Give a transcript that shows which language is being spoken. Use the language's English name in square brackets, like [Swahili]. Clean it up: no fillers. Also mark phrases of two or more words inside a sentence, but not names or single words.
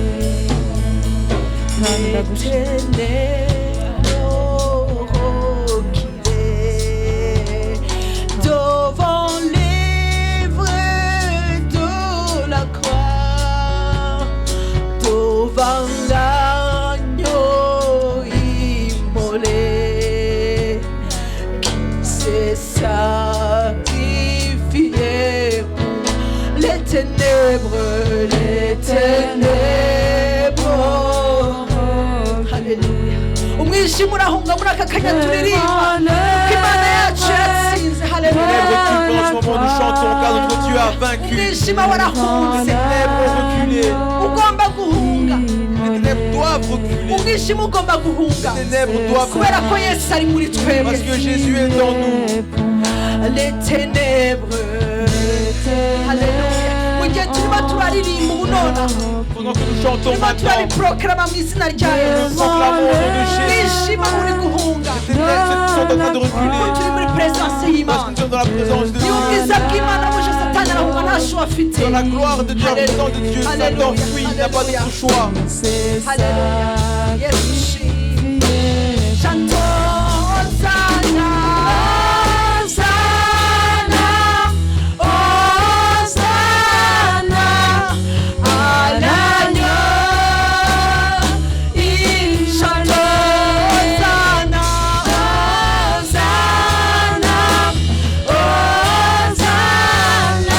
[French] Devant l'œuvre de la croix, devant l'agneau immolé, qui s'est sacrifié pour les ténèbres, les ténèbres. Hallelujah. [Kinyarwanda] Umwijima urahunga muri aka kanya turirimba kuko Imana yacu yatsinze. [French] Ténèbres Hallelujah. occultes, en ce moment nous chantons car notre Dieu a vaincu. [Kinyarwanda] Umwijima warahunze. [French] Les ténèbres ont reculé. [Kinyarwanda] Ugomba guhunga. [French] Les ténèbres doivent reculer. [Kinyarwanda] Umwijima ugomba guhunga. [French] Les ténèbres doivent [Kinyarwanda] Kubera ko [French] reculer. [Kinyarwanda] Yesu ari muri twebwe. [French] Parce que Jésus est en nous. Les ténèbres. Hallelujah. [Kinyarwanda] Mu gihe turimo turaririmba ubu nonaha, [French] Pendant que nous chantons [Kinyarwanda] turimo [French] maintenant, [Kinyarwanda] turabiporokarama mu izina rya [French] nous [Kinyarwanda] Yesu. [French] proclamons au nom de Jésus. [Kinyarwanda] Umwijima uri guhunga. [French] Les ténèbres sont en train de [Kinyarwanda] Kuko [French] reculer. [Kinyarwanda] turi muri presence [French] Parce que [Kinyarwanda] y'Imana. [French] nous sommes dans la présence de [Kinyarwanda] Ni ubwiza [French] Dieu. [Kinyarwanda] bw'Imana buje Satani arahunga nta shuwa afite. [French] Dans la gloire de Dieu, en présence de Dieu, Satan Alléluia. fuit, il n'a pas Alléluia. d'autre choix. [Kinyarwanda] Hallelujah. Yesu shimwe. [French] Chantons Hosanna, Hosanna, Hosanna à l'agneau. Chantons Hosanna, Hosanna, Hosanna.